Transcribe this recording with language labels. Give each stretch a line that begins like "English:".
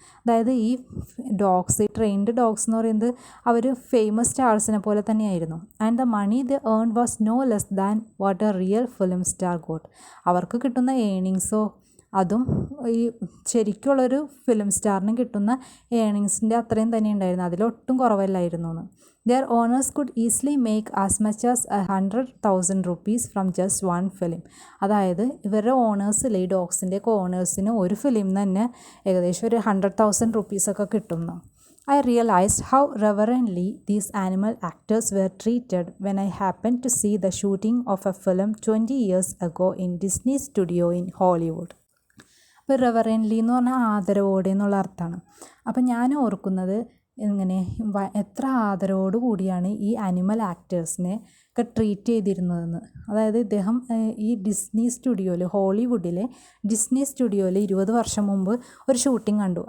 Malayalam: അതായത് ഈ trained dogs എന്ന് പറയുന്നത് അവർ ഫേമസ് സ്റ്റാർസിനെ പോലെ തന്നെയായിരുന്നു.
English: And the money the earn was no less than what a real film star got.
Malayalam: അവർക്ക് കിട്ടുന്ന ഏണിങ്സോ അതും ഈ ശരിക്കുള്ളൊരു ഫിലിം സ്റ്റാറിന് കിട്ടുന്ന ഏണിങ്സിൻ്റെ അത്രയും തന്നെ ഉണ്ടായിരുന്നു, അതിലൊട്ടും കുറവല്ലായിരുന്നു എന്ന്.
English: Their owners could easily make as much as 100,000 rupees from just one film.
Malayalam: അതായത് ഇവരുടെ ഓണേഴ്സിൽ, ഈ ഡോഗ്സിൻ്റെയൊക്കെ ഓണേഴ്സിന് ഒരു ഫിലിം തന്നെ ഏകദേശം ഒരു 100,000 റുപ്പീസൊക്കെ കിട്ടുന്നു.
English: I realized how reverently these animal actors were treated when I happened to see the shooting of a film 20 years ago in Disney Studio in Hollywood.
Malayalam: അപ്പോൾ റെവറൻ്റ്ലി എന്ന് പറഞ്ഞാൽ ആദരവോടെ എന്നുള്ള അർത്ഥമാണ്. അപ്പം ഞാൻ ഓർക്കുന്നത് ഇങ്ങനെ എത്ര ആദരവോടു കൂടിയാണ് ഈ ആനിമൽ ആക്ടേഴ്സിനെ ഒക്കെ ട്രീറ്റ് ചെയ്തിരുന്നതെന്ന്. അതായത് ഇദ്ദേഹം ഈ ഡിസ്നി സ്റ്റുഡിയോയിൽ, ഹോളിവുഡിലെ ഡിസ്നി സ്റ്റുഡിയോയിൽ 20 വർഷം മുമ്പ് ഒരു ഷൂട്ടിംഗ് കണ്ടു.